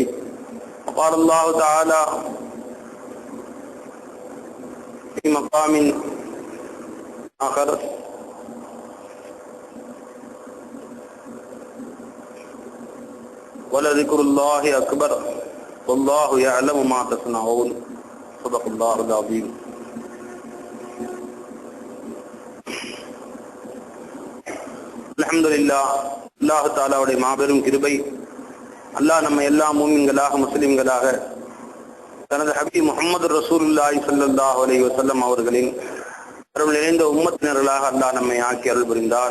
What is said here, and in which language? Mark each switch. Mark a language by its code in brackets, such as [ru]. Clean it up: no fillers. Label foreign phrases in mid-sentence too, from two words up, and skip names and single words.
[ar] وقال الله تعالى في مقام آخر ولذكر الله أكبر والله يعلم ما تصنعون. صدق الله العظيم. الحمد لله. [ta] அல்லாஹ் தஆலாவுடைய மாபெரும் கிருபை, அல்லாஹ் நம்ம எல்லா மூமின்களாக முஸ்லிம்களாக தனது ஹபீப் முஹம்மது [ar] رسول الله صلى الله عليه وسلم [ta] அவர்களின் அருள் நிறைந்த உம்மத்தினர்களாக அல்லாஹ் நம்மை ஆக்கி அருள் புரிந்தான்.